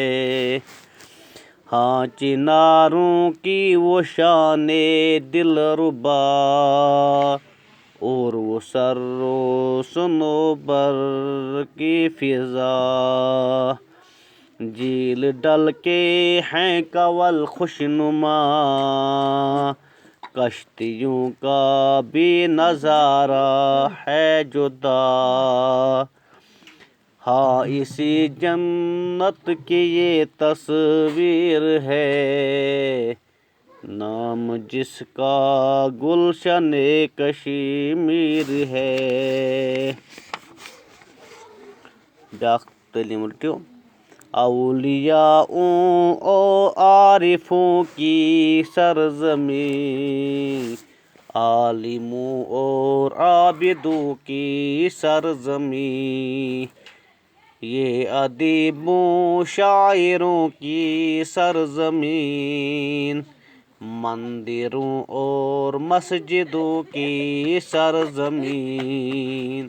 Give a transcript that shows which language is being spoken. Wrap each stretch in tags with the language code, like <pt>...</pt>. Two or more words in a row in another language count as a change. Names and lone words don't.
<ur>ہاں چناروں کی وہ شان دلربا اور وہ سر و صنوبر کی فضا، جھیل ڈل کے ہیں کنول خوشنما، کشتیوں کا بھی نظارہ ہے جدا. ہاں اسی جنت کی یہ تصویر ہے، نام جس کا گلشن کشمیر ہے.</ur> <ks>بیاکھ تعلیٖم رٔٹِو.</ks> <ur>اولیاؤں و عارفوں کی سرزمین، عالموں اور عابدوں کی سرزمین، یہ ادیبوں شاعروں کی سرزمین، مندروں اور مسجدوں کی سرزمین.</ur>